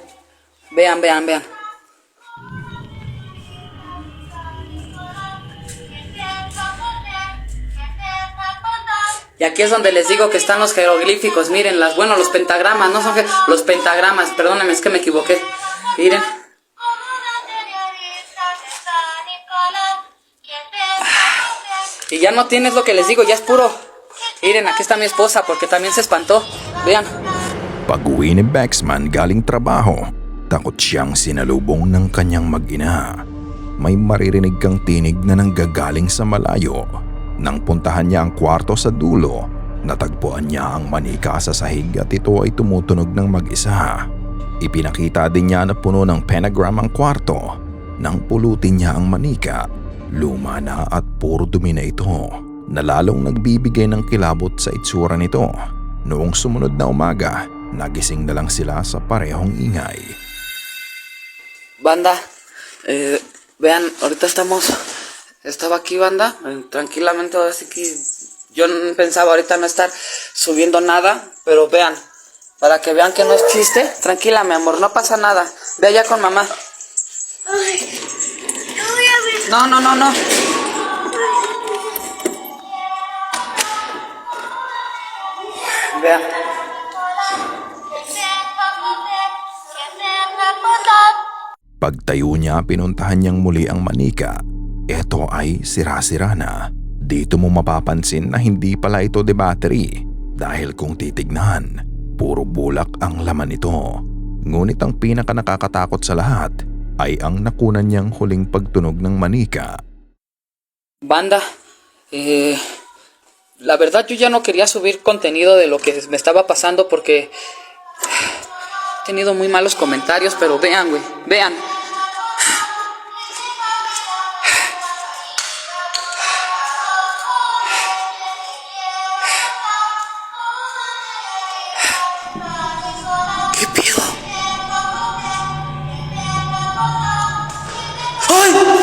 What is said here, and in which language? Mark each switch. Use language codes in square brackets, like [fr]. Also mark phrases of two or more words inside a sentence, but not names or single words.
[es] Y aquí es donde les digo que están los jeroglíficos, miren, los pentagramas, no son los pentagramas, perdónenme, es que me equivoqué. Miren. Y ya no tienes lo que les digo, ya es puro. Miren, aquí está mi esposa porque también se espantó. Vean. [tl] Pag-uwi ni Bexman galing trabaho, takot siyang sinalubong ng kanyang mag-ina. May maririnig kang tinig na nanggagaling sa malayo. Nang puntahan niya ang kwarto sa dulo, natagpuan niya ang manika sa sahig at ito ay tumutunog ng mag-isa. Ipinakita din niya na puno ng pentagram ang kwarto. Nang pulutin niya ang manika, luma na at puro dumi na ito, na lalong nagbibigay ng kilabot sa itsura nito. Noong sumunod na umaga, nagising na lang sila sa parehong ingay. [es] Banda, vean, ahorita estaba aquí, banda, tranquilamente, así que yo pensaba ahorita no estar subiendo nada, pero vean, para que vean que no es chiste, tranquila, mi amor, no pasa nada, ve allá con mamá. Ay, no voy a ver. No. Vean. [tl] Pagtayo niya, pinuntahan niyang muli ang manika. Ito ay sira-sira na. Dito mo mapapansin na hindi pala ito de battery dahil kung titignan, puro bulak ang laman nito. Ngunit ang pinaka nakakatakot sa lahat ay ang nakunan niyang huling pagtunog ng manika. [es] Banda, la verdad yo ya no quería subir contenido de lo que me estaba pasando porque he tenido muy malos comentarios, pero vean, güey, vean. ¿Qué pedo? ¡Ay!